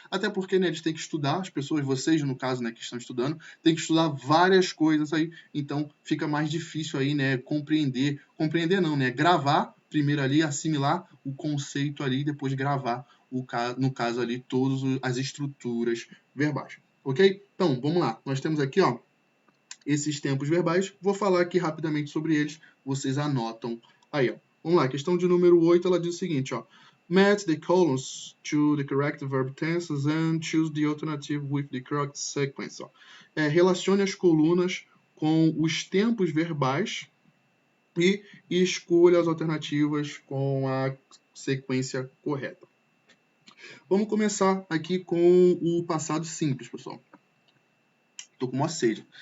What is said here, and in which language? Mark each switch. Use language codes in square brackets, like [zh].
[pt] Até porque, né, eles têm que estudar, as pessoas, vocês, no caso, né, que estão estudando, têm que estudar várias coisas aí, então fica mais difícil aí, né, compreender não, né, gravar primeiro ali, assimilar o conceito ali, depois gravar, no caso ali, todas as estruturas verbais. Ok? Então, vamos lá. Nós temos aqui, ó, esses tempos verbais. Vou falar aqui rapidamente sobre eles, vocês anotam aí, ó. Vamos lá, questão de número 8, ela diz o seguinte, ó. [en] Match the columns to the correct verb tenses and choose the alternative with the correct sequence. Ó. [pt] Relacione as colunas com os tempos verbais e escolha as alternativas com a sequência correta. Vamos começar aqui com o passado simples, pessoal. Tô com uma sede.